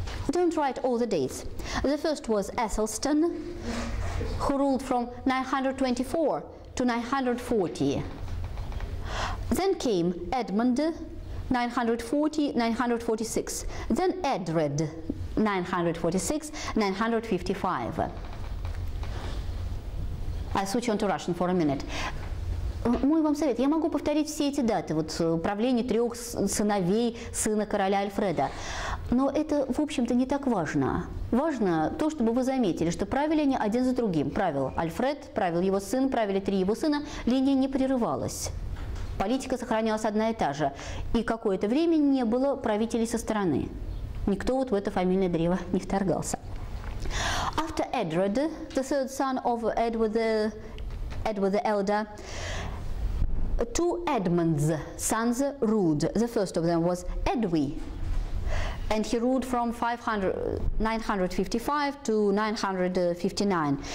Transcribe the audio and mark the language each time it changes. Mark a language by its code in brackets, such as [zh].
[en] Don't write all the dates. The first was Athelstan, who ruled from 924 to 940. Then came Edmund, 940-946. Then Edred, 946-955. I'll switch on to Russian for a minute. [ru] Мой вам совет. Я могу повторить все эти даты. Вот правление 3 сыновей сына короля Альфреда. Но это, в общем-то, не так важно. Важно то, чтобы вы заметили, что правили они один за другим. Правил Альфред, правил его сын, правили 3 его сына. Линия не прерывалась. Политика сохранялась одна и та же. И какое-то время не было правителей со стороны. Никто вот в это фамильное древо не вторгался. [en] After Edward, the third son of Edward the Elder, 2 Edmund's sons ruled. The first of them was Edwy, and he ruled from 955 to 959.